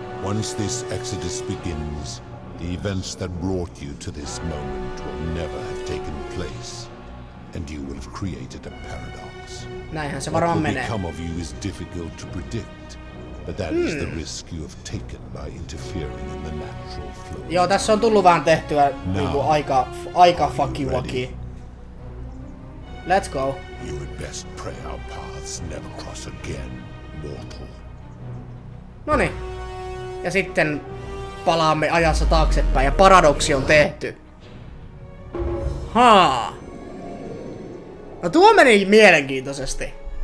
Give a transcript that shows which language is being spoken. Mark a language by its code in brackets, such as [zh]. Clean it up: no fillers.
[en] Once this exodus begins, the events that brought you to this moment will never have taken place, and you will have created a paradox. [fi] Näinhän se varmaan [en] What will [fi] menee. [en] become of you is difficult to predict, but that is the risk you have taken by interfering in the natural flow. [fi] Joo, tässä on tullut vähän tehtyä niinku aika fucky-wacky. [en] Let's go. You had best pray our paths never cross again, mortal. [fi] Noniin. Ja sitten palaamme ajassa taaksepäin ja paradoksi on tehty. Haa. No tuo meni mielenkiintoisesti.